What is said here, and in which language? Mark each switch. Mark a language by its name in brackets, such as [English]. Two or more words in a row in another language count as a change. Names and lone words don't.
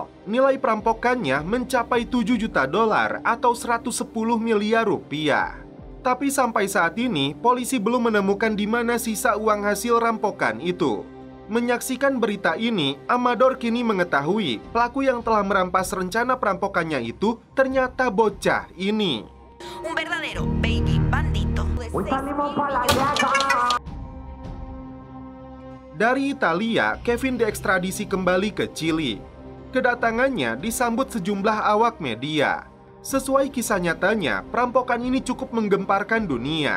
[Indonesian] Nilai perampokannya mencapai 7 juta dolar atau 110 miliar rupiah. Tapi sampai saat ini, polisi belum menemukan di mana sisa uang hasil rampokan itu. Menyaksikan berita ini, Amador kini mengetahui pelaku yang telah merampas rencana perampokannya itu ternyata bocah ini. [Spanish] Un verdadero baby bandito. [Indonesian] Dari Italia, Kevin diekstradisi kembali ke Chili. Kedatangannya disambut sejumlah awak media. Sesuai kisah nyatanya, perampokan ini cukup menggemparkan dunia.